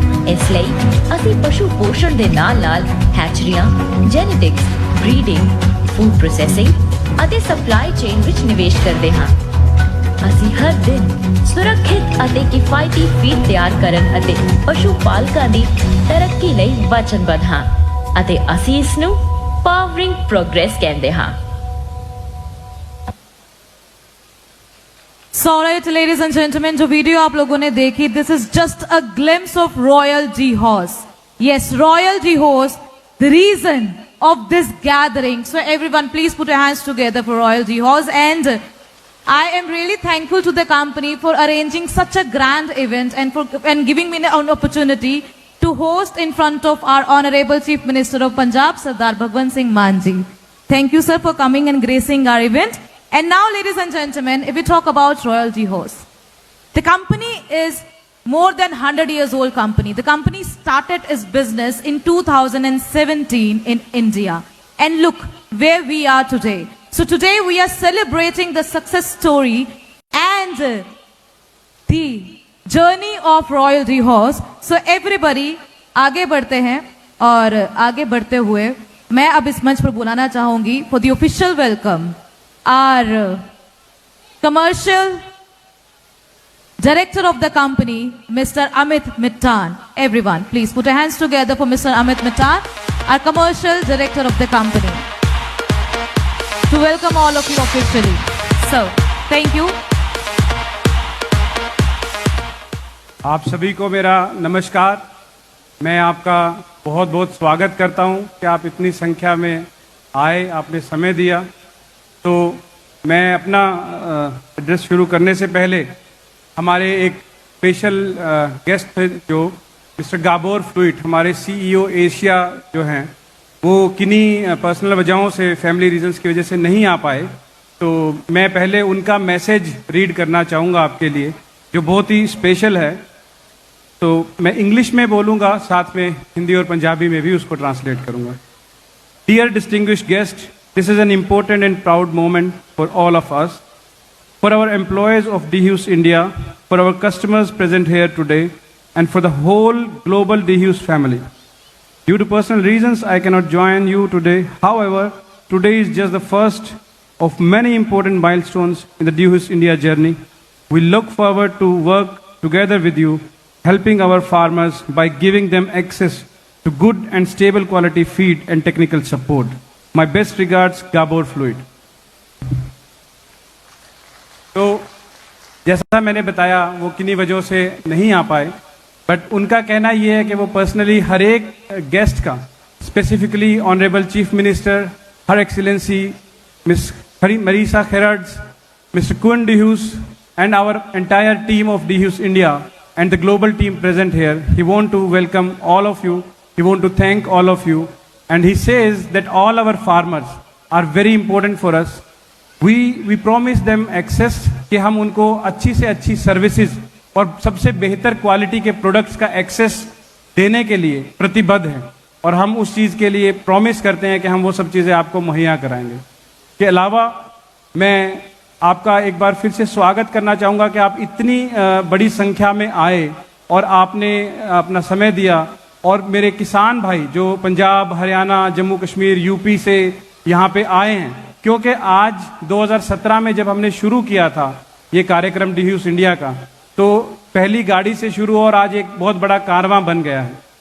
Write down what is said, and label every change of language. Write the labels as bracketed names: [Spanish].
[Punjabi] ਇਸ ਲਈ ਅਸੀਂ ਪਸ਼ੂ ਪੋਸ਼ਣ ਦੇ ਨਾਲ-ਨਾਲ ਹੈਚਰੀਆਂ, ਜੈਨੇਟਿਕਸ, ਬਰੀਡਿੰਗ, ਫੂਡ ਪ੍ਰੋਸੈਸਿੰਗ ਅਤੇ ਸਪਲਾਈ ਚੇਨ ਵਿੱਚ ਨਿਵੇਸ਼ ਕਰਦੇ ਹਾਂ। ਅਸੀਂ ਹਰ ਦਿਨ ਸੁਰੱਖਿਅਤ ਅਤੇ ਕਿਫਾਇਤੀ ਫੀਡ ਤਿਆਰ ਕਰਨ ਅਤੇ ਪਸ਼ੂ ਪਾਲਕਾਂ ਦੀ ਤਰੱਕੀ ਲਈ ਵਚਨਬੱਧ ਹਾਂ ਅਤੇ ਅਸੀਂ ਇਸ ਨੂੰ ਪਾਵਰਿੰਗ ਪ੍ਰੋਗਰੈਸ ਕਹਿੰਦੇ ਹਾਂ। [English] Alright, ladies and gentlemen, [Hindi] जो वीडियो आप लोगों ने देखी, [English] this is just a glimpse of Royal G Horse. Yes, Royal G Horse, the reason of this gathering. So everyone, please put your hands together for Royal G Horse. And I am really thankful to the company for arranging such a grand event and giving me an opportunity to host in front of our Honorable Chief Minister of Punjab, Sardar Bhagwant Singh Mann ji. Thank you, sir, for coming and gracing our event. And now, ladies and gentlemen, if we talk about Royal G Horse, the company is more than 100 years old company. The company started its business in 2017 in India. And look where we are today. So today we are celebrating the success story and the journey of Royal G Horse. So everybody, [Hindi] आगे बढ़ते हैं और आगे बढ़ते हुए मैं अब इस मंच पर बुलाना चाहूंगी [English] for the official welcome our commercial director of the company, Mr. Amit Mittan. Everyone, please put your hands together for Mr. Amit Mittan, our commercial director of the company, to welcome all of you officially. So, thank you. [Hindi] आप सभी को मेरा नमस्कार। मैं आपका बहुत बहुत स्वागत करता हूं कि आप इतनी संख्या में आए, आपने समय दिया। तो मैं अपना एड्रेस शुरू करने से पहले हमारे एक स्पेशल गेस्ट थे जो मिस्टर गाबोर फ्लूइड, हमारे सीईओ एशिया जो हैं, वो किन्हीं पर्सनल वजहों से, फैमिली रीजंस की वजह से नहीं आ पाए। तो मैं पहले उनका मैसेज रीड करना चाहूँगा आपके लिए, जो बहुत ही स्पेशल है। तो मैं इंग्लिश में बोलूँगा, साथ में हिंदी और पंजाबी में भी उसको ट्रांसलेट करूँगा। [English] Dear distinguished guest, this is an important and proud moment for all of us, for our employees of DHUS India, for our customers present here today, and for the whole global DHUS family. Due to personal reasons, I cannot join you today. However, today is just the first of many important milestones in the DHUS India journey. We look forward to work together with you, helping our farmers by giving them access to good and stable quality feed and technical support. My best regards, Gabor Fluid. [Hindi] तो जैसा मैंने बताया, वो किन्हीं वजहों से नहीं आ पाए, बट उनका कहना ये है कि वो पर्सनली हर एक गेस्ट का, स्पेसिफिकली ऑनरेबल चीफ मिनिस्टर, हर एक्सीलेंसी मिस मरीसा खेराड्स, मिस्टर कुन DHUS, [English] and our entire team of DHUS India and the global team present here, he want to welcome all of you. He want to thank all of you, and he says that all our farmers are very important for us. We promise them access, [Hindi] कि हम उनको अच्छी से अच्छी services और सबसे बेहतर quality के प्रोडक्ट्स का एक्सेस देने के लिए प्रतिबद्ध हैं, और हम उस चीज़ के लिए प्रॉमिस करते हैं कि हम वो सब चीज़ें आपको मुहैया कराएंगे। के अलावा मैं आपका एक बार फिर से स्वागत करना चाहूँगा कि आप इतनी बड़ी संख्या में आए और आपने अपना समय दिया, और मेरे किसान भाई जो पंजाब, हरियाणा, जम्मू कश्मीर, यूपी से यहाँ पे आए हैं, क्योंकि आज 2017 में जब हमने शुरू किया था ये कार्यक्रम DHUS इंडिया का, तो पहली गाड़ी से शुरू और आज एक बहुत बड़ा कारवां बन गया है।